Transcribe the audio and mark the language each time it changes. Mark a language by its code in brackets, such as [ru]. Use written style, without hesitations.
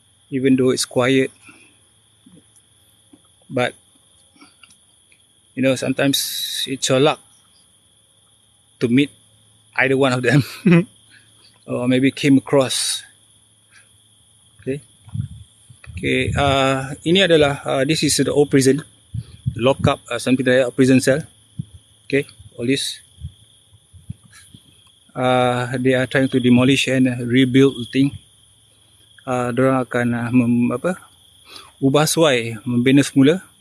[en] Even though it's quiet, but sometimes it's your luck to meet either one of them, or maybe came across. Okay. [ms] Ini adalah [en] this is the old prison. Lock up, something like a prison cell. Okay, all this. They are trying to demolish and rebuild the thing. [ms] Diorang akan ubah suai, membina semula.